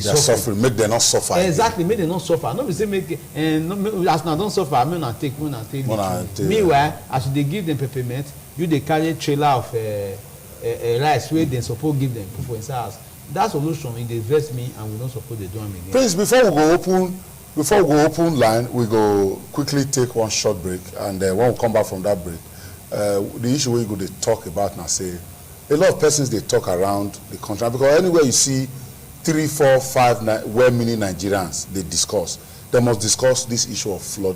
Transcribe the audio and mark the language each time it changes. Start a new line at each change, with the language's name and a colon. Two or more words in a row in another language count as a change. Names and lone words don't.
Nigerian Pidgin: suffering. Make them not suffer. Exactly, make them not suffer. No be say make as una don suffer, make una take. Meanwhile, as you dey give them peppermint, you dey carry trailer of rice wey dem suppose give them for inside house. That solution e dey vex me, and we no suppose dey do am again. Please, before we go open line, we go quickly take one short break, and when we come back from that break, the issue we go to talk about now, say a lot of persons they talk around the country, because anywhere you see 3, 4, 5 well-meaning Nigerians, they must discuss this issue of flooding.